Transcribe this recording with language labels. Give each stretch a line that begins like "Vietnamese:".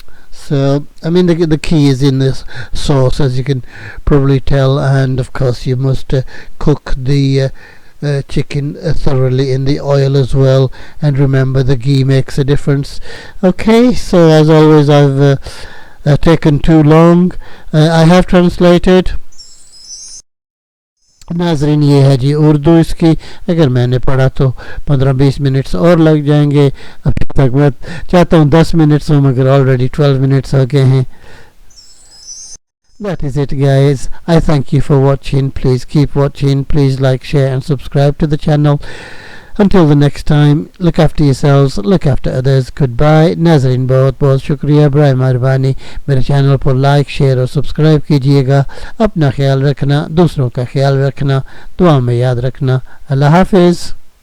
English: So, I mean, the key is in this sauce, as you can probably tell, and of course you must cook the chicken thoroughly in the oil as well, and remember the ghee makes a difference. Okay, so as always I've taken too long. I have translated.
Hindi: नाजरीन ये है जी उर्दू इसकी. अगर मैंने पढ़ा तो 15-20 minutes और लग जाएंगे. अभी तक मैं चाहता हूँ 10 मिनट्स हो, मगर ऑलरेडी 12 मिनट्स हो गए हैं.
English: That is it guys. I thank you for watching. Please keep watching. Please like, share and subscribe to the channel. Until the next time, look after yourselves, look after others. Goodbye.
Hindi: नाज़रीन बहुत बहुत शुक्रिया, बराए मेहरबानी मेरे channel पर like, share और subscribe कीजिएगा. अपना ख्याल रखना, दूसरों का ख्याल रखना, दुआ में याद रखना. अल्लाह हाफिज़.